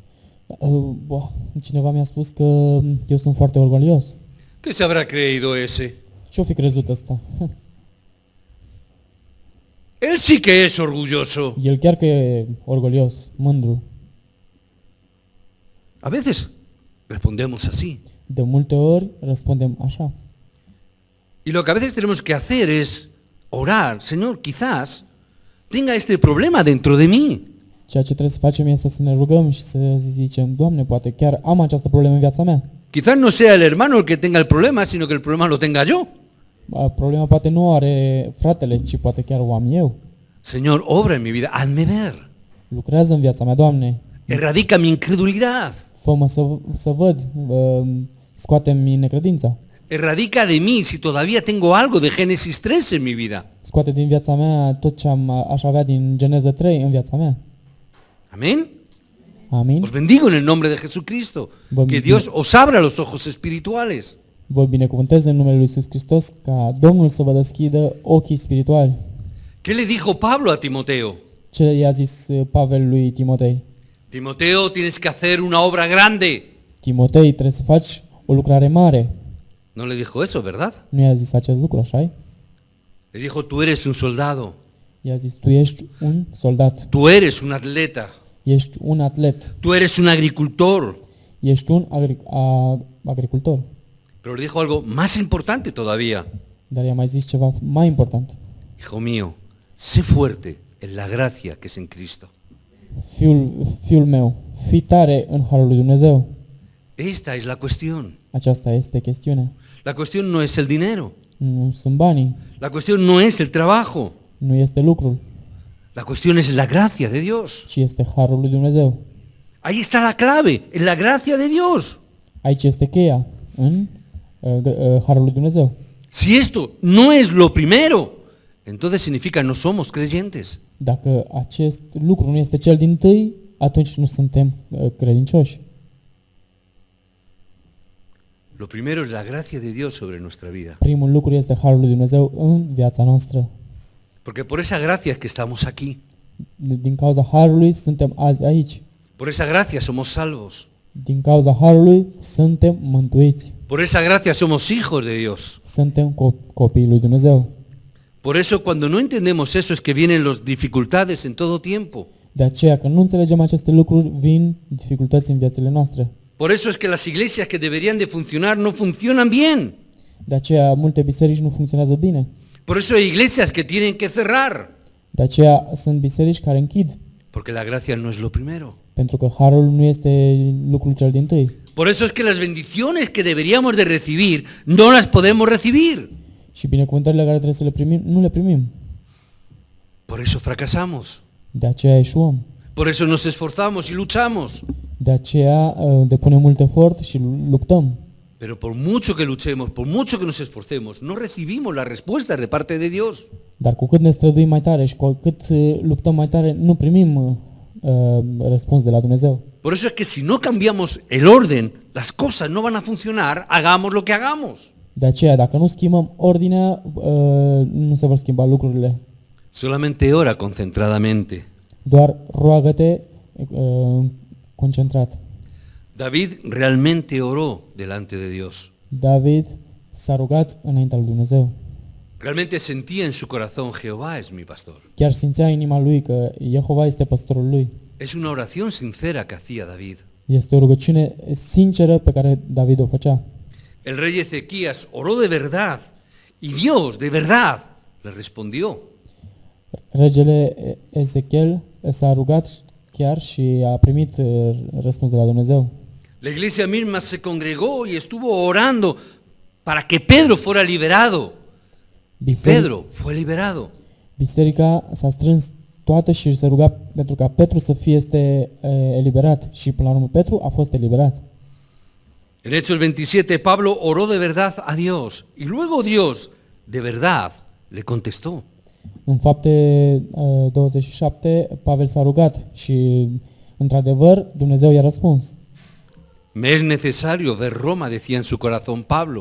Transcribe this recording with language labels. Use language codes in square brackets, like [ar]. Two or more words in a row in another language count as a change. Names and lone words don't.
[ro] Cineva mi-a spus că eu sunt foarte orgolios. [es] ¿Qué se habrá creído ese? [ro] Ce-o fi crezut ăsta? [es] Él sí que es orgulloso. [ro] El chiar că e orgolios, mândru. [es] A veces respondemos así. [ro] De multe ori răspundem așa. [es] Y lo que a veces tenemos que hacer es orar. Señor, quizás tenga este problema dentro de mí. [ro] Ceea ce trebuie să facem este să ne rugăm și să zicem, Doamne, poate chiar am această problemă în viața mea. [es] Quizás no sea el hermano el que tenga el problema, sino que el problema lo tenga yo. [ro] Problema poate nu o are fratele, ci poate chiar o am eu. [es] Señor, obra en mi vida, hazme ver. [ro] Lucrează în viața mea, Doamne. [es] Erradica mi incredulidad. [ro] Fă-mă să văd, scoate-mi necredința. [es] Erradica de mí si todavía tengo algo de Génesis 3 en mi vida. [ro] Scoate din viața mea tot ce aș avea din Geneza 3 în viața mea. [es] Amén. [ro] Amin. [es] Os bendigo en el nombre de Jesucristo. Que Dios os abra los ojos espirituales. [ro] Vă binecuvântez în numele lui Iisus Hristos ca Domnul să vă deschidă ochii spirituali. [es] ¿Qué le dijo Pablo a Timoteo? [ro] Ce i-a zis Pavel lui Timotei? [es] Timoteo, tienes que hacer una obra grande. [ro] Timotei, trebuie să faci o lucrare mare. [es] No le dijo eso, ¿verdad? [ro] Nu i-a zis acest lucru, așa-i? [es] Le dijo, tú eres un soldado. [ro] I-a zis, tu ești un soldat, [es] Tú eres un atleta. [ro] ești un atlet, [es] Tú eres un agricultor. [ro] ești un agricultor. [es] Pero le dijo algo más importante todavía. [ro] Dar i-a mai zis ceva mai important. [es] Hijo mío, sé fuerte en la gracia que es en Cristo. [ro] Fiul meu, fii tare în harul lui Dumnezeu. [es] Esta es la cuestión. [ro] Aceasta este chestiunea. [es] La cuestión no es el dinero. [ro] Nu sunt banii, [es] La cuestión no es el trabajo. [ro] nu este lucrul, [es] La cuestión es la gracia de Dios. [ro] ci este harul lui Dumnezeu. [es] Ahí está la clave, en la gracia de Dios. [ro] Aici este cheia, în harul lui Dumnezeu. [es] Si esto no es lo primero, entonces significa no somos creyentes. [ro] Dacă acest lucru nu este cel dintâi, atunci nu suntem credincioși. [es] Lo primero es la gracia de Dios sobre nuestra vida. [ro] Primul lucru este harul lui Dumnezeu în viața noastră. [es] Porque por esa gracia es que estamos aquí. [ro] Din cauza harului suntem azi aici. [es] Por esa gracia somos salvos. [ro] Din cauza harului suntem mântuiți. [es] Por esa gracia somos hijos de Dios. [ro] Suntem copiii lui Dumnezeu. [es] Por eso cuando no entendemos eso es que vienen las dificultades en todo tiempo. [ro] De aceea, când nu înțelegem aceste lucruri, vin dificultăți în viețile noastre. [es] Por eso es que las iglesias que deberían de funcionar no funcionan bien. [ro] De aceea, multe biserici nu funcționează bine. [es] Por eso hay iglesias que tienen que cerrar. [ro] De aceea, sunt biserici care închid, [es] Porque la gracia no es lo primero. [ro] pentru că harul nu este lucrul cel dintâi. [es] Por eso es que las bendiciones que deberíamos de recibir no las podemos recibir. [ro] Și binecuvântările care trebuie să le primim, nu le primim. [es] Por eso fracasamos. [ro] De aceea eșuăm. [es] Por eso nos esforzamos y luchamos. [ro] De aceea depunem mult efort și luptăm. [es] Pero por mucho que luchemos, por mucho que nos esforcemos, no recibimos las respuestas de parte de Dios. [ro] Dar cu cât ne străduim mai tare și cu cât luptăm mai tare, nu primim răspuns de la Dumnezeu. [es] Por eso es que si no cambiamos el orden, las cosas no van a funcionar, hagamos lo que hagamos. [ro] De aceea, dacă nu schimbăm ordinea, nu se vor schimba lucrurile. [es] Solamente ora concentradamente. [ro] Doar roagă-te concentrat. [es] David realmente oró delante de Dios. [ro] David s-a rugat înaintea lui Dumnezeu. [es] Realmente sentía en su corazón, Jehová es mi pastor. [ro] Chiar simțea în inima lui că Jehova este păstorul lui. [es] Es una oración sincera que hacía David. [ro] Este o rugăciune sinceră pe care David o făcea. [es] El rey Ezequías oró de verdad y Dios de verdad le respondió. [ro] Regele Ezechiel s-a rugat chiar și a primit răspuns de la Dumnezeu. [es] La iglesia misma se congregó y estuvo orando para que Pedro fuera liberado. Pedro fue liberado. [ro] Biserica s-a strâns toată și se ruga pentru ca Petru să fie eliberat și până la urmă Petru a fost eliberat. [es] En Hechos 27 Pablo oró de verdad a Dios y luego Dios de verdad le contestó. [ro] În Fapte 27 Pavel s-a rugat și într-adevăr Dumnezeu i-a răspuns. [es] Me es necesario ver Roma, decía en su corazón Pablo.